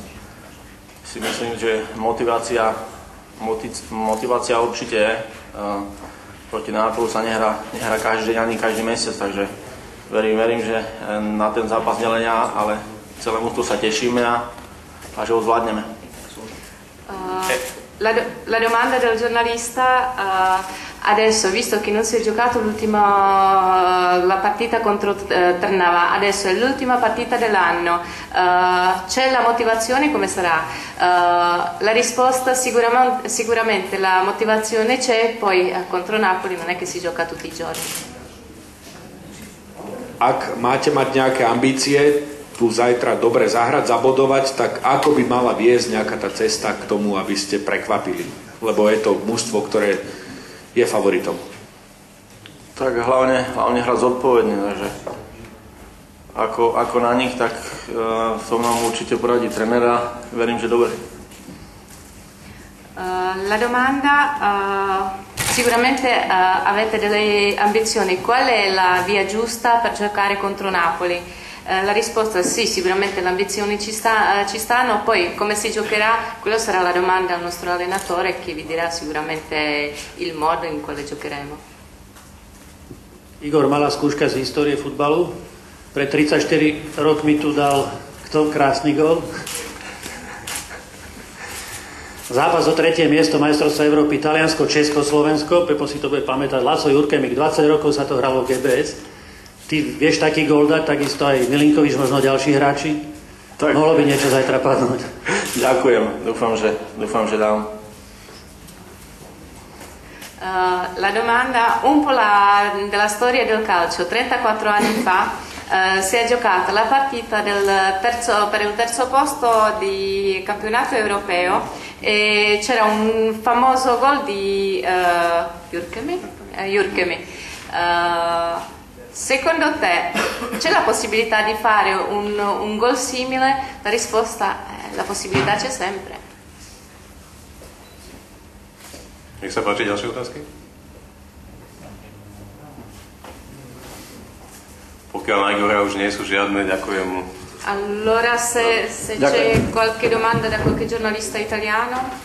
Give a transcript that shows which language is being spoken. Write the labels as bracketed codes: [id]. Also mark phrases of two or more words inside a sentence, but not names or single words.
[sk] Si myslím, že motivácia určite je. Proti Nápolu sa nehrá každý deň ani každý mesiac, takže verím, že na ten zápas nielen ja, ale celé mužstvo sa tešíme a že ho zvládneme. [it] La domanda del giornalista, adesso visto che non si è giocato la partita contro Trnava, adesso è l'ultima partita dell'anno, c'è la motivazione, come sarà? La risposta sicuramente la motivazione c'è, poi contro Napoli non è che si gioca tutti i giorni. [sk] Ak máte mať nejaké ambície, tu zajtra dobre zahrať, zabodovať, tak ako by mala viesť nejaká tá cesta k tomu, aby ste prekvapili? Lebo je to mužstvo, ktoré je favoritom. Tak hlavne hrať zodpovedne, takže ako na nich, tak som nám určite poradí trenera, verím, že dobre. [it] La domanda, sicuramente avete delle ambizioni, qual è la via giusta per giocare contro Napoli? La risposta è sì, sicuramente le ambizioni ci stanno, poi come si giocherà, quello sarà la domanda al nostro allenatore che vi dirà sicuramente il modo in quale giocheremo. [sk] Igor, malá skúška z histórie futbalu. Pred 34 rokmi tu dal kto krásny gól? Zápas o 3. miesto majstrovstva Európy, Taliansko, Česko, Slovensko. Pepo si to bude pamätať. Laco Jurkemik, 20 rokov sa to hralo v GBS. Ty vieš taký gól dať, takisto aj Milinkovič, možno ďalší hráči? Tak. Mohlo by niečo zajtra padnúť. Ďakujem, dúfam, že dám. [it] La domanda, un po' della storia del calcio. 34 anni fa si è giocata la partita per il terzo posto di campionato europeo e c'era un famoso gol di Jurkemi. Secondo te c'è la possibilità di fare un gol simile? La risposta è la possibilità c'è sempre. [sk] Nech sa páči, ďalšie otázky? Pokiaľ na Igora už nie sú žiadne, ďakujem mu. [it] Allora se c'è qualche domanda da qualche giornalista italiano?